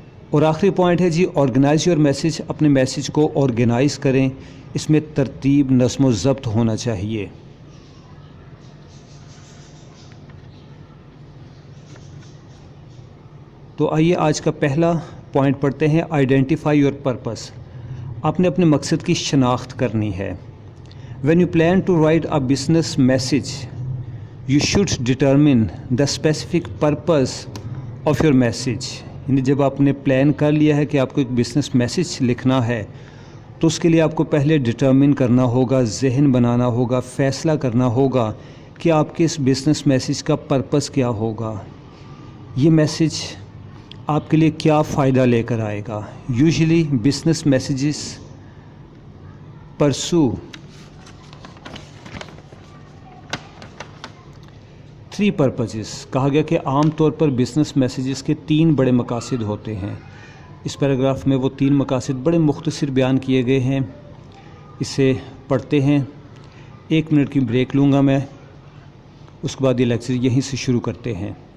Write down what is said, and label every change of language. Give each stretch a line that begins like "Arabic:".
Urdu: اور آخری پوائنٹ ہے جی
English: Organise your message.
Urdu: اپنے میسیج کو آرگنائز کریں، اس میں ترتیب، نظم و ضبط ہونا چاہیے. تو آئیے آج کا پہلا پوائنٹ پڑھتے ہیں،
English: Identify your purpose.
Urdu: آپ نے اپنے مقصد کی شناخت کرنی ہے.
English: When you plan to write a business message you should determine the specific purpose of your message.
Urdu: یعنی جب آپ نے پلان کر لیا ہے کہ آپ کو ایک بزنس میسیج لکھنا ہے تو اس کے لیے آپ کو پہلے ڈٹرمن کرنا ہوگا، ذہن بنانا ہوگا، فیصلہ کرنا ہوگا کہ آپ کے اس بزنس میسیج کا پرپس کیا ہوگا، یہ میسیج آپ کے لیے کیا فائدہ لے کر آئے گا.
English: Usually business messages pursue 3 purposes.
Urdu: کہا گیا کہ عام طور پر بزنس میسیجز کے 3 بڑے مقاصد ہوتے ہیں. اس پیراگراف میں وہ 3 مقاصد بڑے مختصر بیان کیے گئے ہیں. اسے پڑھتے ہیں. 1 منٹ کی بریک لوں گا میں، اس کے بعد یہ لیکچر یہیں سے شروع کرتے ہیں.